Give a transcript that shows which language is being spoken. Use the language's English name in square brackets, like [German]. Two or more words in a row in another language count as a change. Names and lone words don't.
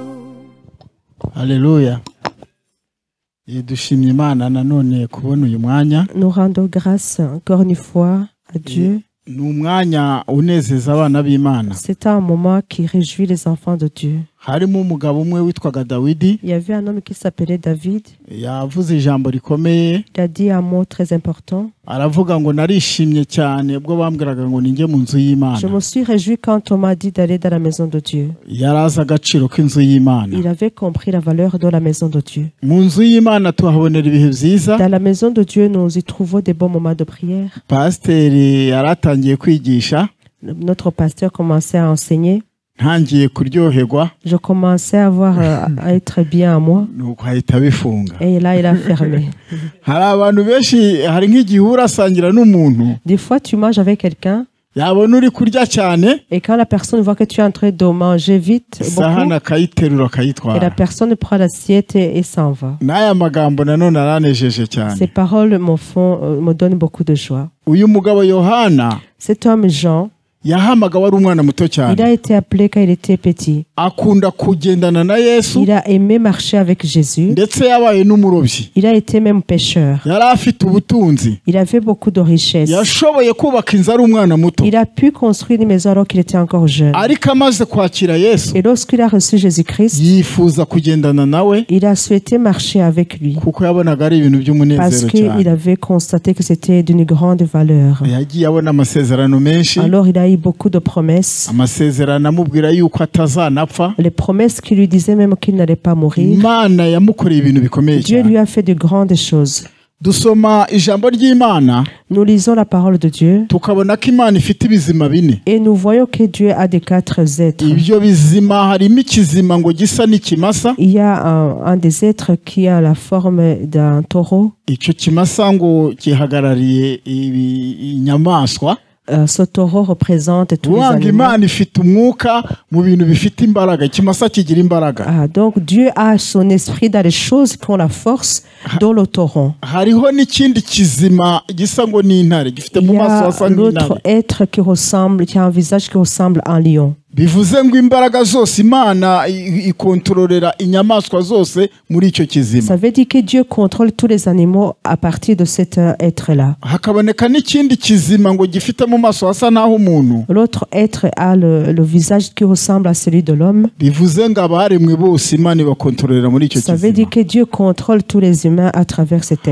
[Kinyarwanda] Haleluya. Dushimye Imana nanone kubona uyu mwanya. [French] Nous rendons grâce encore une fois à Dieu. [Kinyarwanda] N'umwanya unezeza abana b'Imana. [French] C'est un moment qui réjouit les enfants de Dieu. [Kinyarwanda] Harimo umugabo umwe witwaga Dawidi. [French] Il y avait un homme qui s'appelait David. [Kinyarwanda] Yavuze ijambo rikomeye. [French] Il a dit un mot très important. [Kinyarwanda] Aravuga ngo narishimye cyane ubwo bambwiraga ngo ninjye mu nzu y'Imana. [French] Je me suis réjoui quand on m'a dit d'aller dans la maison de Dieu. [Kinyarwanda] Yaraza agaciro k'inzu y'Imana. [French] Il avait compris la valeur de la maison de Dieu. [Kinyarwanda] Mu nzu y'Imana tuhabonera ibihe byiza. [French] Dans la maison de Dieu, nous y trouvons des bons moments de prière. [Kinyarwanda] Pasiteri yaratangiye kwigisha. [French] Notre pasteur commençait à enseigner. [Kinyarwanda] Ntangiye kuryoherwa. [French] Je commençais à être bien à moi. [Kinyarwanda] Nuko ahita bifunga. [French] Et là, il a fermé. [Kinyarwanda] Hari abantu benshi hari nk'igihe urasangira n'umuntu. [French] Des fois, tu manges avec quelqu'un. [Kinyarwanda] Yabona uri kurya cyane. [French] Et quand la personne voit que tu es en train de manger vite, [Kinyarwanda] isahani akayiterura akayitwara. [French] Et la personne prend l'assiette et s'en va. [Kinyarwanda] N'aya magambo nanone aranejeje cyane. [French] Ces paroles me donnent beaucoup de joie. [Kinyarwanda] Uyu mugabo Yohana. [French] Cet homme Jean. [Kinyarwanda] Yahamagawe ari umwana muto cyane. [French] Il a été appelé quand il était petit. [Kinyarwanda] Akunda kugendana na Yesu. [French] Il a aimé marcher avec Jésus. [Kinyarwanda] Ndetse yabaye n'umurobyi. [French] Il a été même pêcheur. [Kinyarwanda] Yari afite ubutunzi. [French] Il avait beaucoup de richesses. [Kinyarwanda] Yashoboye kubaka inzu ari umwana muto. [French] Il a pu construire une maison alors qu'il était encore jeune. [Kinyarwanda] Ariko amaze kwakira Yesu. [French] Et lorsqu'il a reçu Jésus-Christ, [Kinyarwanda] yifuza kugendana nawe. [French] Il a souhaité marcher avec lui. [Kinyarwanda] Kuko yabonaga ari ibintu by'umunezero cyane. [French] Parce qu'il avait constaté que c'était d'une grande valeur. [Kinyarwanda] Yagiye abona amasezerano menshi. [French] Alors il a eu beaucoup de promesses. [Kinyarwanda] Amasezerano amubwira yuko atazanapfa. [French] Les promesses qui lui disaient même qu'il n'allait pas mourir. [Kinyarwanda] Imana yamukoreye ibintu bikomeye cyane. [French] Dieu lui a fait de grandes choses. [Kinyarwanda] Dusoma ijambo ry'Imana. [French] Nous lisons la parole de Dieu. [Kinyarwanda] Tukabona ko Imana ifite ibizima bine. [French] Et nous voyons que Dieu a des 4 êtres. [Kinyarwanda] Ibyo bizima harimo ikizima ngo gisa n'ikimasa. [French] Il y a un des êtres qui a la forme d'un taureau. [Kinyarwanda] Icyo kimasa ngo kihagarariye inyamaswa. [French] Ce taureau représente tous les [Kinyarwanda] Uwanga [French] animaux. [Kinyarwanda] Imana ifite umwuka mu bintu bifite imbaraga, ikimasa kigira imbaraga. [French] Donc Dieu a son esprit dans les choses qui ont la force, dont le taureau. [Kinyarwanda] Hariho n'ikindi kizima gisa ngo ni intare, gifite [French] Il [Kinyarwanda] mu [French] y [Kinyarwanda] maso [French] a [Kinyarwanda] hasa [French] l'autre [Kinyarwanda] nk'intare. [French] être qui a un visage qui ressemble à un lion. [Kinyarwanda] Bivuze ngo imbaraga zose Imana ikontororera inyamaswa zose muri icyo kizima. [French] Ça veut dire que Dieu contrôle tous les animaux à partir de cet être-là. [Kinyarwanda] Hakaboneka n'ikindi kizima ngo gifite mu maso hasa naho umuntu. [French] L'autre être a le visage qui ressemble à celui de l'homme. [Kinyarwanda] Bivuze ngo abaremwe bose Imana ibakontororera muri icyo [French] Ça veut dire [Kinyarwanda] kizima. [French] que Dieu contrôle tous les humains à travers cet être.